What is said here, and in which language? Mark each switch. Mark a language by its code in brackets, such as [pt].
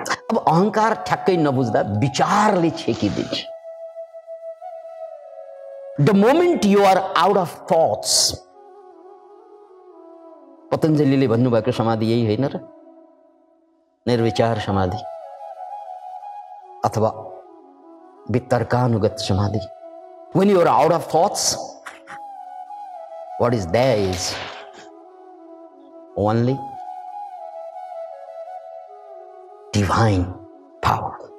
[ne] अब अहंकार ठ्याक्कै नबुझ्दा विचारले छेकिदिन्छ। [en] the moment you are out of thoughts, [ne] पतञ्जलिले भन्नुभएको समाधि यही होइन र? निर्विचार समाधि अथवा वितर्कानुगत समाधि। [en] When you are out of thoughts, what is there is only divine power.